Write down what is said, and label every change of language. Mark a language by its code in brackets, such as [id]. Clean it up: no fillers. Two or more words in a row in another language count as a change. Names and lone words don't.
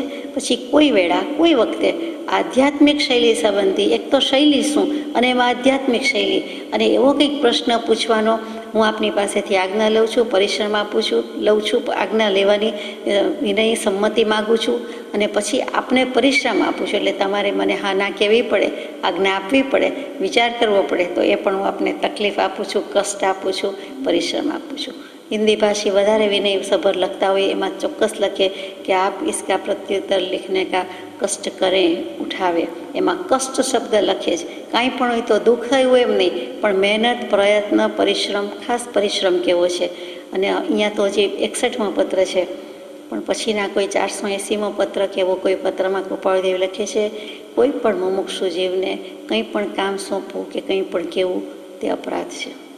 [gu] પછી કોઈ વેળા, કોઈ વખતે આધ્યાત્મિક શૈલી સંબંધી, એક તો શૈલી શું અને એમાં આધ્યાત્મિક શૈલી, અને એવો કંઈક પ્રશ્ન પૂછવાનો હું આપની પાસેથી આજ્ઞા લઉં છું, પરિશ્રમ આપું છું, લઉં છું, આજ્ઞા લેવાની વિનય સંમતિ માગું છું, અને પછી આપને પરિશ્રમ આપું છું. એટલે તમારે મને હા ના કહેવી પડે, આજ્ઞા આપવી પડે, વિચાર કરવો પડે, તો એ પણ હું આપને તકલીફ આપું છું, કષ્ટ આપું છું, પરિશ્રમ આપું છું. હિન્દી ભાષી વધારે વિનય સભર લખતા હોય એમાં ચોક્કસ લખે કે આપ [hi] इसका प्रत्युत्तर लिखने का [gu] કષ્ટ કરે ઉઠાવે, એમાં કષ્ટ શબ્દ લખે જ. કાંઈ પણ હોય તો દુઃખ થયું એમ નહીં, પણ મહેનત, પ્રયત્ન, પરિશ્રમ, ખાસ પરિશ્રમ કેવો છે. અને અહીંયા તો હજી 61મો પત્ર છે, પણ પછીના કોઈ 480મો પત્ર કે એવો કોઈ પત્રમાં કૃપાળુદેવ લખે છે, કોઈ પણ મુમુક્ષુ જીવને કંઈ પણ કામ સોંપવું કે કંઈ પણ કહેવું તે અપરાધ છે.